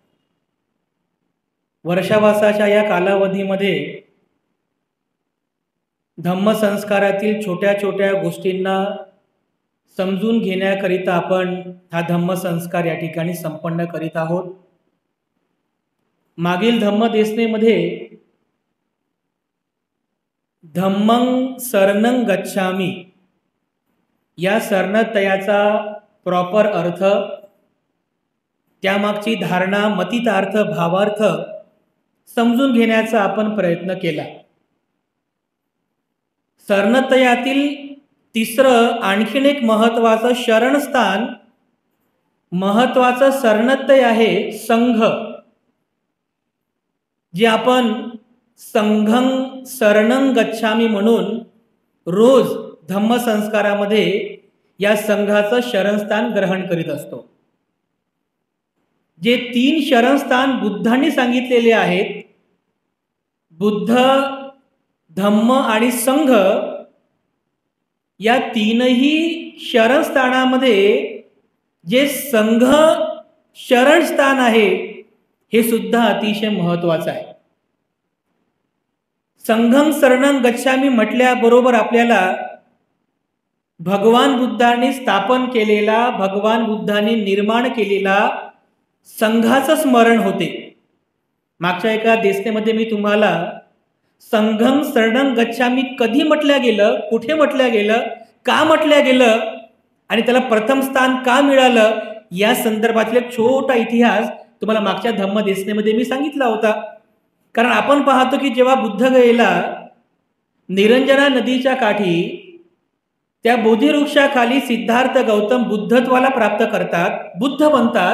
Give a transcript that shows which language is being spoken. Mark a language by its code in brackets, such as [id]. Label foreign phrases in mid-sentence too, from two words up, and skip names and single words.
[mr] वर्षावासाच्या या कालावधीमध्ये धम्मसंस्कारातील छोट्या छोट्या गोष्टींना समजून घेण्याकरिता आपण हा धम्मसंस्कार या ठिकाणी संपन्न करीत आहोत. मागील धम्मदेशनेमध्ये [pi] धम्मं शरणं गच्छामि [mr] या शरणतयाचा प्रॉपर अर्थ, त्यामागची धारणा, मतितार्थ, भावार्थ समजून घेण्याचा आपण प्रयत्न केला. शरणतयातील तिसरं आणखीन एक महत्त्वाचं शरणस्थान, महत्त्वाचं शरणतय आहे संघ, जे आपण [pi] संघं शरणं गच्छामि [mr] म्हणून रोज धम्मसंस्कारामध्ये या संघाचं शरणस्थान ग्रहण करीत असतो. जे 3 शरणस्थान बुद्धांनी सांगितलेले आहेत, बुद्ध, धम्म आणि संघ, या 3ही शरणस्थानामध्ये जे संघ शरणस्थान आहे हे सुद्धा अतिशय महत्त्वाचं आहे. [pi] संघं शरणं गच्छामि [mr] म्हटल्याबरोबर आपल्याला भगवान बुद्धांनी स्थापन केलेला, भगवान बुद्धांनी निर्माण केलेला संघाचं स्मरण होते. मागच्या एका देशनेमध्ये मी तुम्हाला [pi] संघं शरणं गच्छामि [mr] कधी म्हटल्या गेलं, कुठे म्हटल्या गेलं, का म्हटल्या गेलं आणि त्याला प्रथम स्थान का मिळालं, या संदर्भातला छोटा इतिहास तुम्हाला मागच्या धम्मदेशनेमध्ये मी सांगितला होता. कारण आपण पाहतो की जेव्हा बुद्ध गेला निरंजना नदीच्या काठी, त्या बोधिवृक्षाखाली सिद्धार्थ गौतम बुद्धत्वाला प्राप्त करतात, बुद्ध बनतात.